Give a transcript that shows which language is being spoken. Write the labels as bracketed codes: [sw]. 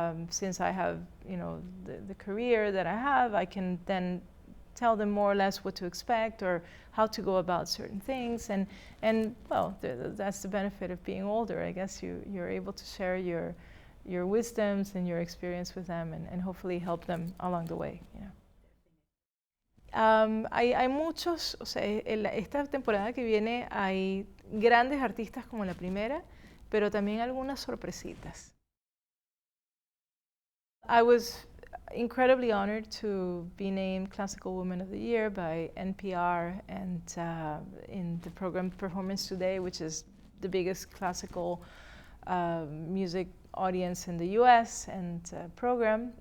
[en] Since I have, you know, the career that I have, I can then tell them more or less what to expect or how to go about certain things. And well, that's the benefit of being older. I guess you're able to share your wisdoms and your experience with them and hopefully help them along the way, you know. [es] Hay muchos, o sea, esta temporada que viene hay grandes artistas como la primera, pero también algunas sorpresitas. [en] I was incredibly honored to be named Classical Woman of the Year by NPR and in the program Performance Today, which is the biggest classical music audience in the US and program.